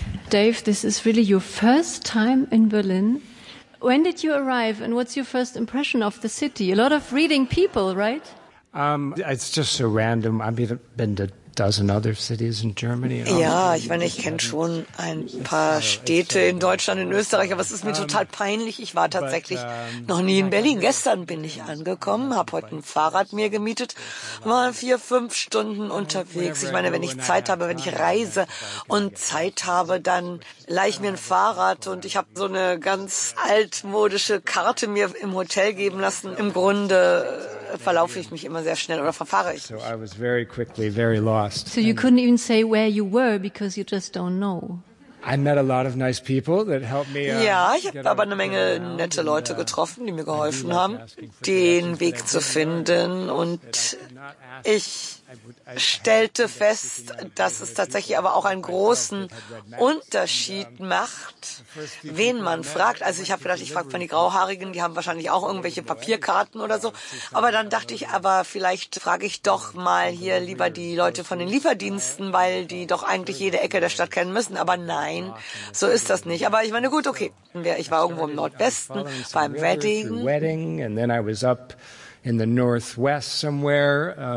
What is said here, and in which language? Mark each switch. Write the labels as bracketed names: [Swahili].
[English] Dave, this is really your first time in Berlin. When did you arrive and what's your first impression of the city? A lot of reading people, right? It's just so random. I've been to dozen other cities in Germany. [German] Ja, ich meine, ich kenne schon ein paar Städte in Deutschland, in Österreich, aber es ist mir total peinlich. Ich war tatsächlich noch nie in Berlin. Gestern bin ich angekommen, habe heute ein Fahrrad mir gemietet, war 4-5 Stunden unterwegs. Ich meine, wenn ich Zeit habe, wenn ich reise und Zeit habe, dann leih ich mir ein Fahrrad und ich habe so eine ganz altmodische Karte mir im Hotel geben lassen. Im Grunde verlaufe ich mich immer sehr schnell oder verfahre ich mich. [English] So you couldn't even say where you were because you just don't know. I met a lot of nice people that helped me. [German] Ja, ich habe aber eine Menge nette Leute getroffen, die mir geholfen haben, den Weg zu finden. Und ich stellte fest, dass es tatsächlich aber auch einen großen Unterschied macht, wen man fragt. Also ich habe gedacht, ich frage mal die Grauhaarigen, die haben wahrscheinlich auch irgendwelche Papierkarten oder so. Aber dann dachte ich, aber vielleicht frage ich doch mal hier lieber die Leute von den Lieferdiensten, weil die doch eigentlich jede Ecke der Stadt kennen müssen. Aber nein, so ist das nicht. Aber ich meine, gut, okay, ich war irgendwo im Nordwesten beim Wedding. [English] And then I was up in the Northwest somewhere.